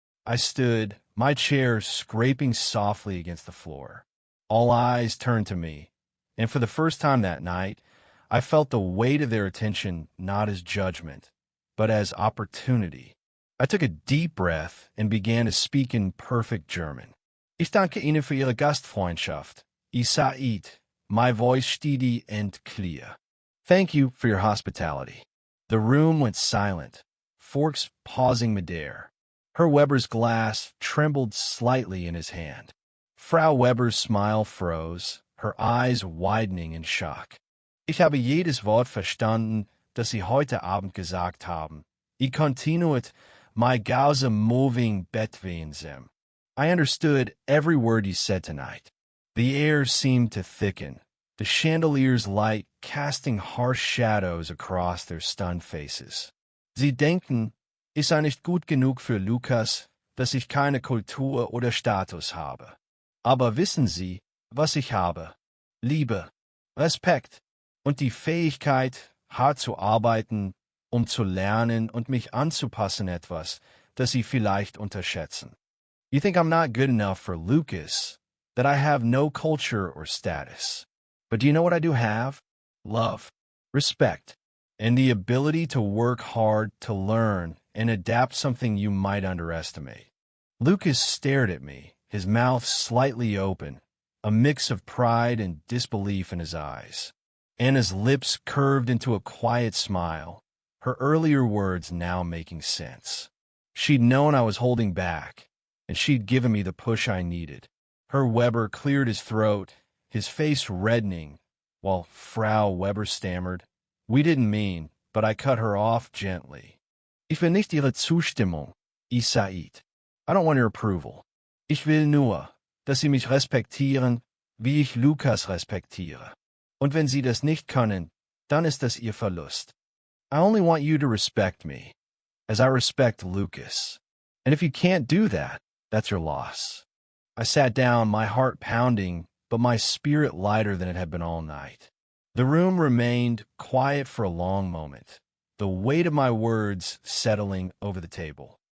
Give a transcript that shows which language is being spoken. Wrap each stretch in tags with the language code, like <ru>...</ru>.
<en>I stood, my chair scraping softly against the floor. All eyes turned to me, and for the first time that night, I felt the weight of their attention not as judgment, but as opportunity. I took a deep breath and began to speak in perfect German.</en> <de>Ich danke Ihnen für Ihre Gastfreundschaft.</de> <en>Isait, my voice steady and clear. Thank you for your hospitality. The room went silent, forks pausing midair. Herr Weber's glass trembled slightly in his hand. Frau Weber's smile froze, her eyes widening in shock.</en> <de>Ich habe jedes Wort verstanden, das Sie heute Abend gesagt haben.</de> <en>Ich continued my Gauze moving between them. I understood every word you said tonight. The air seemed to thicken, the chandelier's light casting harsh shadows across their stunned faces.</en> <de>Sie denken, ich sei nicht gut genug für Lukas, dass ich keine Kultur oder Status habe. Aber wissen Sie, was ich habe? Liebe, Respekt und die Fähigkeit, hart zu arbeiten, zu lernen und mich anzupassen etwas, das Sie vielleicht unterschätzen.</de> <en>You think I'm not good enough for Lucas, that I have no culture or status. But do you know what I do have? Love, respect, and the ability to work hard to learn and adapt something you might underestimate. Lucas stared at me, his mouth slightly open, a mix of pride and disbelief in his eyes. Anna's lips curved into a quiet smile, her earlier words now making sense. She'd known I was holding back, and she'd given me the push I needed. Herr Weber cleared his throat, his face reddening, while Frau Weber stammered, We didn't mean, but I cut her off gently.</en> <de>Ich will nicht Ihre Zustimmung, Isait.</de> <en>I don't want your approval.</en> <de>Ich will nur, dass Sie mich respektieren, wie ich Lukas respektiere. Und wenn Sie das nicht können, dann ist das Ihr Verlust.</de> <en>I only want you to respect me, as I respect Lucas. And if you can't do that, that's your loss. I sat down, my heart pounding, but my spirit lighter than it had been all night. The room remained quiet for a long moment, the weight of my words settling over the table.</en>